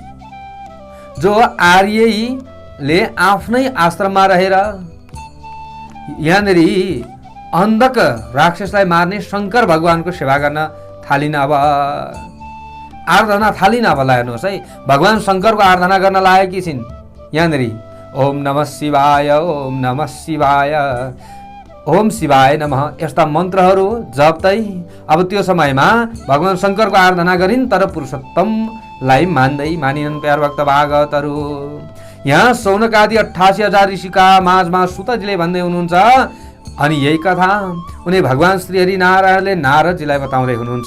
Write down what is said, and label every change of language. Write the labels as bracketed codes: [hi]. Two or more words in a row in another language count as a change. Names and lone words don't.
[ne] जो आर्यले आफ्नै आश्रममा रहेर यहाँनिर अन्धक राक्षसलाई मार्ने शङ्कर भगवानको सेवा गर्न थालिन। अब आराधना थालिन। अब हेर्नुहोस् है, भगवान् शङ्करको आराधना गर्न लागेकी छिन्। यहाँनिर [sa] ओम नमः शिवाय, ओम नमः शिवाय, ओम शिवाय नमः [ne] यस्ता मन्त्रहरू जप्दै अब त्यो समयमा भगवान् शङ्करको आराधना गरिन्। तर पुरुषोत्तमलाई मानिनन्। प्यार भक्त भागवतहरू, यहाँ सौनक आदि 88,000 ऋषिका माझमा सुतजीले भन्दै हुनुहुन्छ। अनि यही कथा उनी भगवान श्री हरि नारायणले नारदजीलाई बताउँदै हुनुहुन्छ।